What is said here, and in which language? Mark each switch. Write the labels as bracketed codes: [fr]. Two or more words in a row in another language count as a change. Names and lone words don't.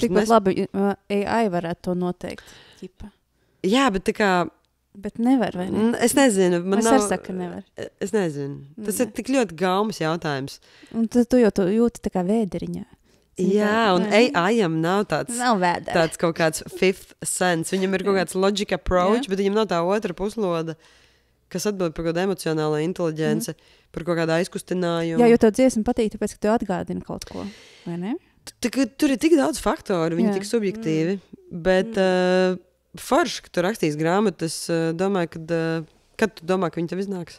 [lv] Tikpat labi AI varētu to noteikt. Ķipa. Jā, bet tā kā... Bet nevar, vai ne? Es nezinu. Es arī saku, ka nevar. Es nezinu. Tas ir tik ļoti gaumas jautājums. Un tu jau to jūti tā kā vēderiņā. Jā, un AI-am nav tāds kaut kāds [en] fifth sense. [lv] Viņam ir kaut kāds [en] logic approach, [lv] bet viņam nav tā otra pusloda, kas atbild par kaut kādu emocionālo inteliģenci, par kaut kādu aizkustinājumu. Jā, jo tev dziesma patīk, tāpēc, ka tev atgādina kaut ko, vai ne? Tur ir tik daudz faktoru, viņi tik subjektīvi. Bet forši, ka tu rakstīs grāmatu, es domāju, kad tu domā, ka viņi tev iznāks?